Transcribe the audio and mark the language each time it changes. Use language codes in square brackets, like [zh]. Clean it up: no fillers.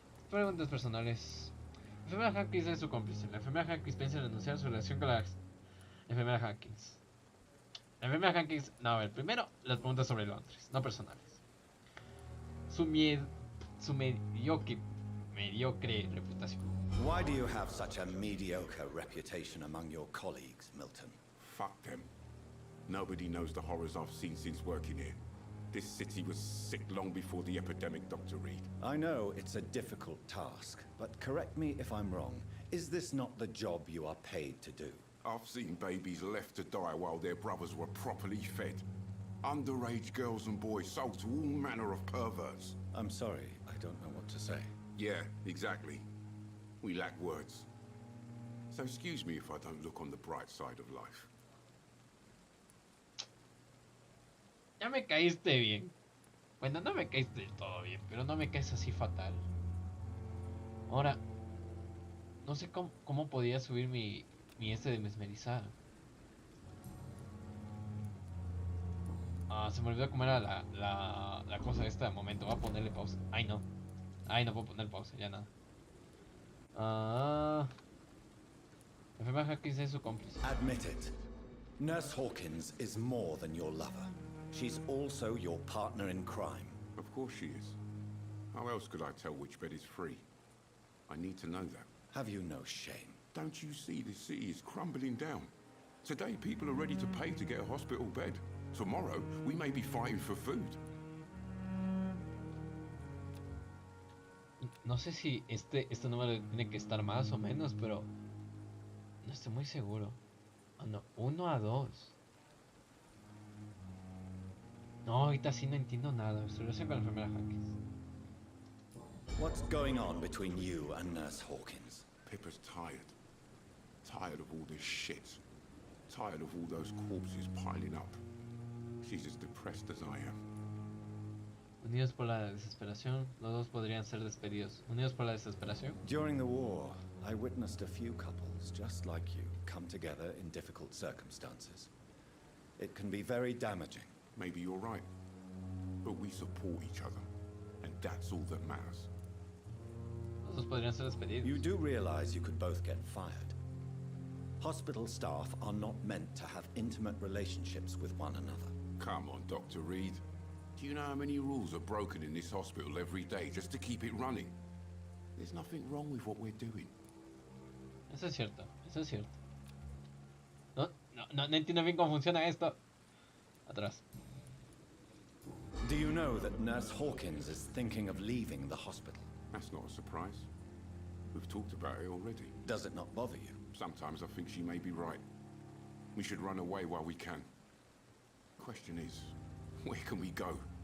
[es] Preguntas personales. La enfermera Hankins es su cómplice. La enfermera Hankins piensa en denunciar su relación con la enfermera Hankins. La enfermera Hankins... No, a ver, primero las preguntas sobre Londres, no personales. Su mediocre reputación. [en] Why do you have such a mediocre reputation among your colleagues, Milton? Fuck them. Nobody knows the horrors I've seen since working here. This city was sick long before the epidemic, Dr. Reed. I know it's a difficult task, but correct me if I'm wrong. Is this not the job you are paid to do? I've seen babies left to die while their brothers were properly fed. Underage girls and boys sold to all manner of perverts. I'm sorry, I don't know what to say. Yeah, exactly. We lack words. So excuse me if I don't look on the bright side of life. [es] Ya me caíste bien. Bueno, no me caíste del todo bien, pero no me caes así fatal. Ahora, no sé cómo podía subir mi de mesmerizar. Se me olvidó cómo era la cosa esta. Momento, voy a ponerle pausa. Ay, no. Ay, no puedo poner pausa, ya nada. Ah, enfermera Hawkins es su cómplice. [en] Admit it. Nurse Hawkins is more than your lover. She's also your partner in crime. Of course she is. How else could I tell which bed is free? I need to know that. Have you no shame? Don't you see the city is crumbling down? Today people are ready to pay to get a hospital bed. Tomorrow we may be fighting for food. [es] No sé si este número tiene que estar más o menos, pero no estoy muy seguro. Oh, no, 1 a 2. No, ahorita sí no entiendo nada. Estoy relación con la enfermera Hawkins. [en] What's going on between you and Nurse Hawkins? Pippa's tired. Tired of all this shit. Tired of all those corpses piling up. She's as depressed as I am. [es] Unidos por la desesperación, los dos podrían ser despedidos. Unidos por la desesperación. [en] During the war, I witnessed a few couples just like you come together in difficult circumstances. It can be very damaging. Maybe you're right. But we support each other. And that's all that matters. [es] Los dos podrían ser despedidos. [en] You do realize you could both get fired. Hospital staff are not meant to have intimate relationships with one another. Come on, Dr. Reed. Do you know how many rules are broken in this hospital every day just to keep it running? There's nothing wrong with what we're doing. [es] Eso es cierto, eso es cierto. No entiendo bien cómo funciona esto. Atrás. [en] Do you know that Nurse Hawkins is thinking of leaving the hospital? That's not a surprise. We've talked about it already. Does it not bother you? Sometimes I think she may be right. We should run away while we can. Question is, where can we go?